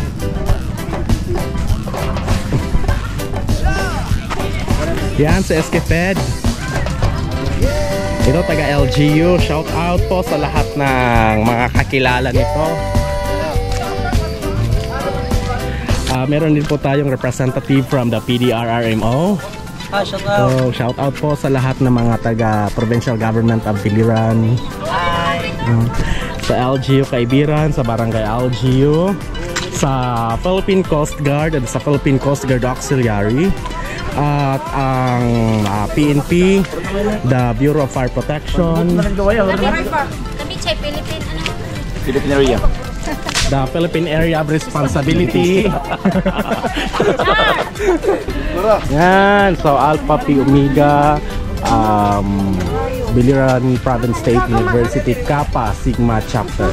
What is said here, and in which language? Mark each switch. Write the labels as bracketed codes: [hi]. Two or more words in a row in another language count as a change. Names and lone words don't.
[tl] Yan sa SK Fed. Ito taga LGU. [en] Shout out [tl] po sa lahat ng mga kakilala nito. Meron din po tayong [en] representative from the PDRRMO. shout out. [tl] So, [en] shout out [tl] po sa lahat ng mga taga Provincial Government of Biliran. [en] Hi. [tl] Sa LGU Kaibiran, sa Barangay LGU. sa Philippine Coast Guard at sa Philippine Coast Guard Auxiliary at ang PNP, [en] the Bureau of Fire Protection, [tl] Kami chay Philippine ano? [en] Philippine area. the Philippine Area of Responsibility. [tl] Yan, so Alpha Pi Omega, Biliran Province State University, Kappa Sigma Chapter.